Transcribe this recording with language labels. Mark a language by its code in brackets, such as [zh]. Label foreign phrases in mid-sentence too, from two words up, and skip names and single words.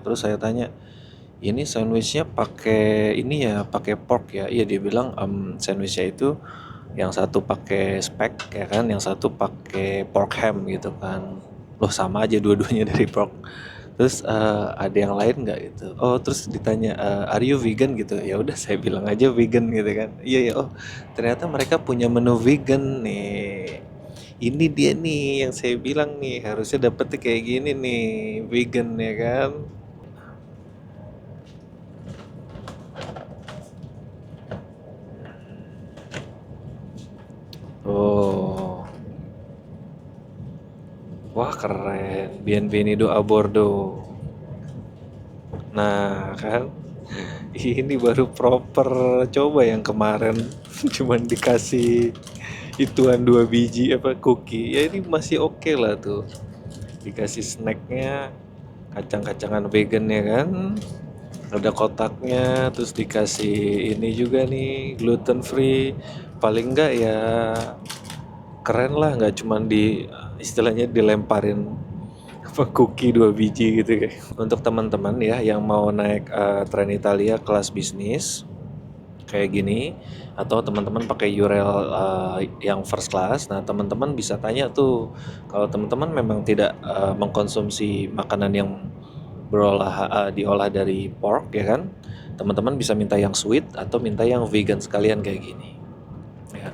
[id] Terus saya tanya, ini sandwichnya pakai ini ya, pakai pork ya? Iya, dia bilang sandwichnya itu yang satu pakai speck, ya kan, yang satu pakai [en] pork ham [id] gitu kan. Loh sama aja dua-duanya dari pork. Terus ada yang lain nggak gitu? Oh terus ditanya [en] are you vegan [id] gitu? Ya udah saya bilang aja vegan gitu kan. Iya ya, oh ternyata mereka punya menu vegan nih. Ini dia nih yang saya bilang nih, harusnya dapetnya kayak gini nih, vegan ya kan. Oh, wah keren. [es] Bienvenido a bordo. [id] Nah kan, ini baru proper. Coba yang kemarin cuman dikasih ituan 2 biji apa cookie. Ya ini masih oke lah tuh. Dikasih snacknya kacang-kacangan vegan ya kan. Ada kotaknya, terus dikasih ini juga nih [en] gluten free. [id] Paling enggak ya keren lah, nggak cuman di istilahnya dilemparin apa cookie 2 biji gitu kayak. Untuk teman-teman ya yang mau naik tren Italia kelas bisnis kayak gini, atau teman-teman pakai Eurail yang [en] first class, [id] nah teman-teman bisa tanya tuh, kalau teman-teman memang tidak mengkonsumsi makanan yang diolah dari pork ya kan, teman-teman bisa minta yang sweet atau minta yang vegan sekalian kayak gini ya.